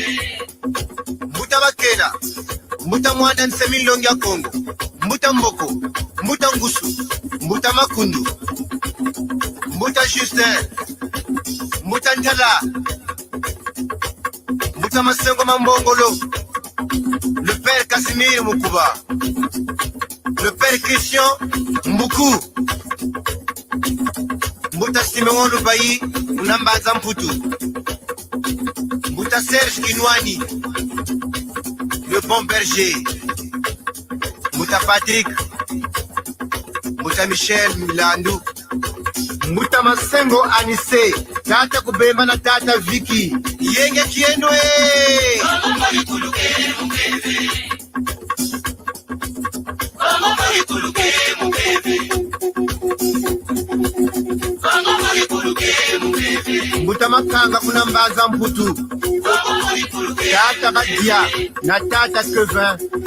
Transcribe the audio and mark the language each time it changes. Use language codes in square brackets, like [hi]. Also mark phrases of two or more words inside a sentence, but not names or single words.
[kg] Mbuta bakela, mbuta mwana nsemilongi ya Kongo, mbuta mboko, mbuta ngusu, mbuta makundu, mbuta Justin, mbuta ntala, mbuta masengo mambongolo, [fr] le père Casimir Mukuba, le père Christian Mbuku, [kg] mbuta Simeon Lubayi, Unambaza Mputu, mbuta Serge Kinwani, [fr] le bon berger, [kg] Mouta Patrick, Mouta Michel Milandu, Mouta Masengo Anise, Tata Kubema na Tata Vicky, Yenge Kienwe. Mouta Makanga Kunambaza Mputu, Tata Badia, na Tata Kevin,